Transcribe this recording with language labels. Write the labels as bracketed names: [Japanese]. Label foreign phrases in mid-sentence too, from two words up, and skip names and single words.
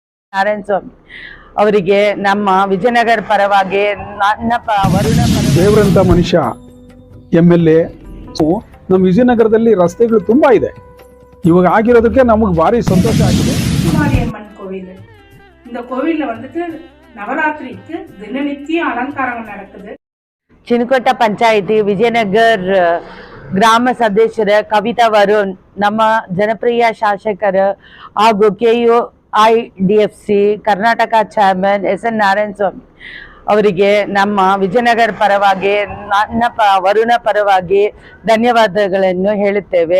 [Kannada] ನಾರಾಯಣ ಸ್ವಾಮಿ ಅವರಿಗೆ ನಮ್ಮ ವಿಜಯನಗರ ಪರವಾಗಿ ವರುಣ ದೇವರಂತ ಮನುಷ್ಯ MLA ನಮ್ಮ ವಿಜಯನಗರದಲ್ಲಿ ರಸ್ತೆಗಳು ತುಂಬಾ ಇದೆ. ಇವಾಗ ಆಗಿರೋದಕ್ಕೆ ನಮಗೆ ಭಾರಿ ಸಂತೋಷ ಆಗಿದೆ. [Tamil] மாரியம்மன் கோவில், இந்த கோவில்ல வந்துட்டு நவராத்திரிக்கு தினநித்திய அலங்காரம் நடக்குது. [Kannada] ಚಿನಕೋಟ ಪಂಚಾಯಿತಿ ವಿಜಯನಗರ ಗ್ರಾಮ ಸದಸ್ಯರ ಕವಿತಾ ವರುಣ್, ನಮ್ಮ ಜನಪ್ರಿಯ ಶಾಸಕರು ಹಾಗೂ KUIDFC ಕರ್ನಾಟಕ ಚೇರ್ಮನ್ SN ನಾರಾಯಣ ಸ್ವಾಮಿ ಅವರಿಗೆ ನಮ್ಮ ವಿಜಯನಗರ ಪರವಾಗಿ ವರುಣ ಪರವಾಗಿ ಧನ್ಯವಾದಗಳನ್ನು ಹೇಳುತ್ತೇವೆ.